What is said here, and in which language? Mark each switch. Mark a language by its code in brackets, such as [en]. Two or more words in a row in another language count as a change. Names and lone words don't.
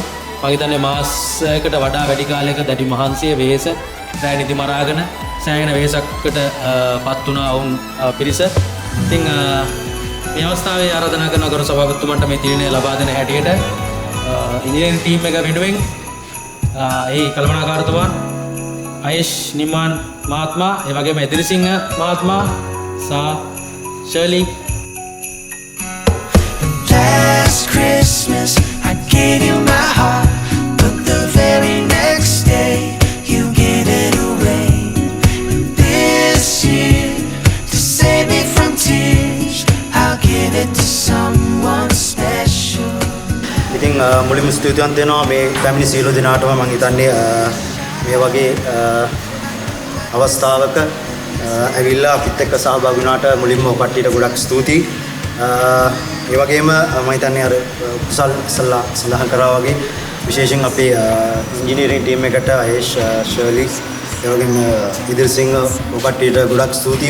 [si] මම හිතන්නේ මාසයකට වඩා වැඩි කාලයක දැඩි මහන්සිය වෙහෙස රැ නිදි මරාගෙන සෑහෙන වෙහෙසකට පත් වුණා වුන් පිරිස. ඉතින් මේ අවස්ථාවේ ආරාධනා කරන ගරු සභාපතිතුමන්ට මේ තිලනය ලබා දෙන හැටියට [en] engineering team [si] එක වෙනුවෙන් ඒ කළමනාකාරතුමන් ආයේෂ් නිමාන් මහත්මා ඒ වගේ මෛත්‍රී සිංහ මහත්මා සහ ශර්ලි [en] Last Christmas I gave you my heart, but the very next day you gave it away. And this year to save me from tears I'll give it to [si] මුලින්ම ස්තුතිවන්ත වෙනවා මේ පැමිණි සියලු දෙනාටම. මම හිතන්නේ මේ වගේ අවස්ථාවක ඇවිල්ලා අපිත් එක්ක සහභාගී වුණාට මුලින්ම ඔකට්ටියට ගොඩක් ස්තුතියි. ඒ වගේම මම හිතන්නේ අර කුසල් ඉස්සල්ලා සඳහන් කරා වගේ විශේෂයෙන් අපේ [en] engineering team [si] එකට ආයේෂ්, ශර්ලි, ඒ වගේම ඉදිරිසිංහ ඔකට්ටියට ගොඩක් ස්තුතියි.